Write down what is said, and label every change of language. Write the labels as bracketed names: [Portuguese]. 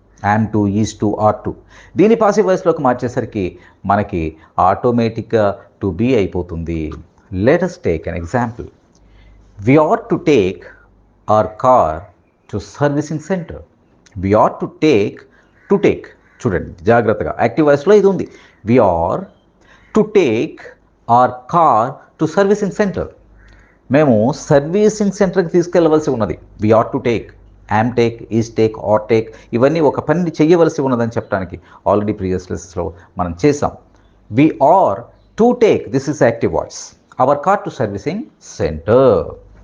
[Telugu] Am to, is to, are to. దీని passive వాయిస్లోకి మార్చేసరికి మనకి ఆటోమేటిక్గా టు బి అయిపోతుంది. [English] Let us take an example. We ought to take our car to servicing center. We ought to take. [Telugu] చూడండి జాగ్రత్తగా, active వాయిస్లో ఇది ఉంది. [English] We are to take our car to servicing center. [Telugu] మేము servicing సెంటర్కి తీసుకెళ్ళవలసి ఉన్నది. [English] we are to take, am take, is take, are take, [Telugu] ఇవన్నీ ఒక పని చేయవలసి ఉన్నదని చెప్పడానికి ఆల్రెడీ ప్రీవియస్ లెసన్స్లో మనం చేసాం. [English] We are to take, this is active voice, our car to servicing centre.